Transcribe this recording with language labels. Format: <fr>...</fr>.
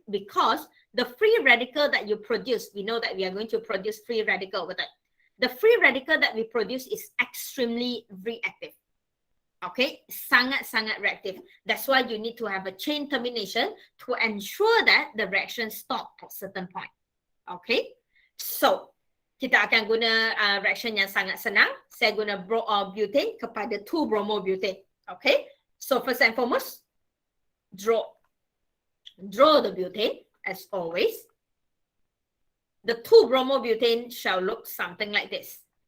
<en>Because the free radical that you produce, we know that we are going to produce free radical with it. The free radical that we produce is extremely reactive. Okay,</en> <ms>sangat-sangat reactive.</ms> <en>That's why you need to have a chain termination to ensure that the reaction stop at certain point.</en> <ms>Okay, so kita akan guna reaction yang sangat senang. Saya guna butane kepada 2-bromobutane.</ms> <en>Okay, so first and foremost, draw the butane as always. The 2-bromobutane shall look something like this.</en>